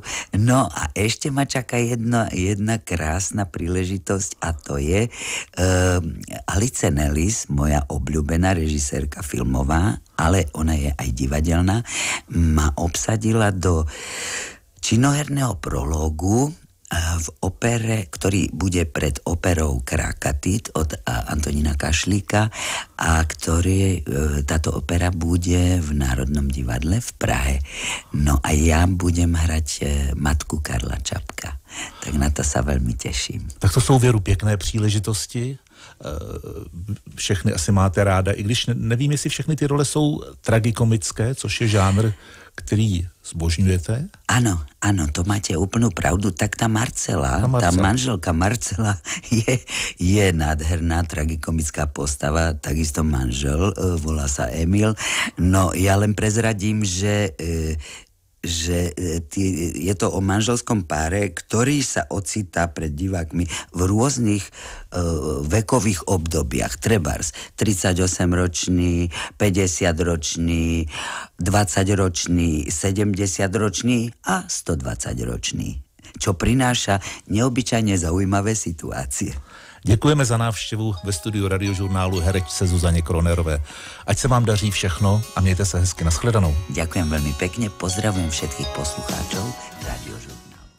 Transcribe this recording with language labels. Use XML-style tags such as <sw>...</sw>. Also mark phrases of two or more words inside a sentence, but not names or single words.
<sk>No a ešte ma čaká jedna krásna príležitosť a to je Alice Nellis, moja obľúbená režisérka filmová, ale ona je aj divadelná, ma obsadila do činoherného prológu v opere, ktorý bude pred operou Krakatit od Antonína Kašlíka a táto opera bude v Národnom divadle v Prahe. No a ja budem hrať matku Karla Čapka. Tak na to sa veľmi teším.</sk> <cs>Tak to jsou věru pěkné příležitosti. Všechny asi máte ráda, i když nevím, jestli všechny ty role jsou tragikomické, což je žánr, který zbožňujete?</cs> <sk>Áno, to máte úplnú pravdu. Tak tá manželka Marcela je nádherná tragikonická postava, takisto manžel, volá sa Emil. No ja len prezradím, že je to o manželskom páre, ktorý sa ocitá pred divákmi v rôznych vekových obdobiach. Trebárs 38-ročný, 50-ročný, 20-ročný, 70-ročný a 120-ročný. Čo prináša neobyčajne zaujímavé situácie.</sk> <cs>Děkujeme za návštěvu ve studiu Radiožurnálu herečce Zuzaně Kronerové. Ať se vám daří všechno a mějte se hezky. Nashledanou.</cs> <sk>Ďakujem veľmi pekne, pozdravujem všetkých poslucháčov Radiožurnálu.</sk>